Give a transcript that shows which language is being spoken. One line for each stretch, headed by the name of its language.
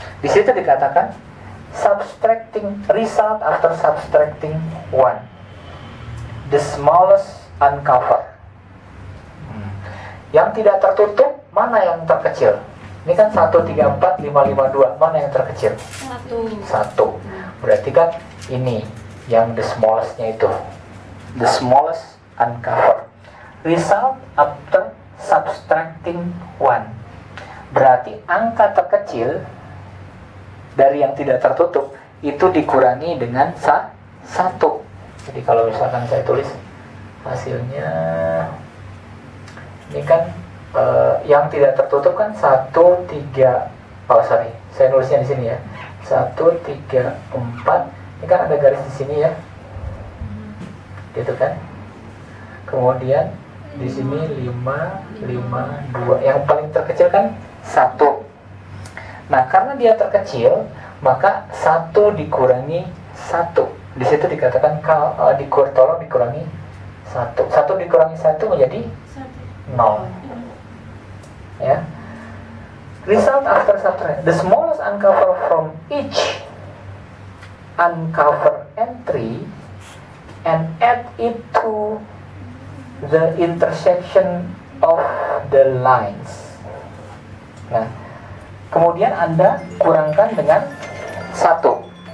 Indonesian: Di situ dikatakan
English: subtracting result after subtracting 1, the smallest uncovered.
Indonesian: Yang tidak tertutup mana yang terkecil? Ini kan 1, 3, 4, 5, 5, 2. Mana yang terkecil? 1. Berarti kan ini yang the smallest-nya itu,
English: the smallest uncovered. Result after subtracting 1.
Indonesian: Berarti angka terkecil dari yang tidak tertutup itu dikurangi dengan 1. Jadi kalau misalkan saya tulis hasilnya, ini kan yang tidak tertutup kan 1, 3. Oh sorry, saya nulisnya di sini ya. 1, 3, 4. Ini kan ada garis di sini ya, gitu kan. Kemudian di sini 5, 5, 2. Yang paling terkecil kan 1. Nah, karena dia terkecil, maka 1 dikurangi 1. Di situ dikatakan tolong dikurangi 1. 1 dikurangi 1 menjadi 0. Ya.
English: Result after subtraction. The smallest uncover from each uncover entry and add it to the intersection of the lines.
Indonesian: Nah, kemudian Anda kurangkan dengan 1.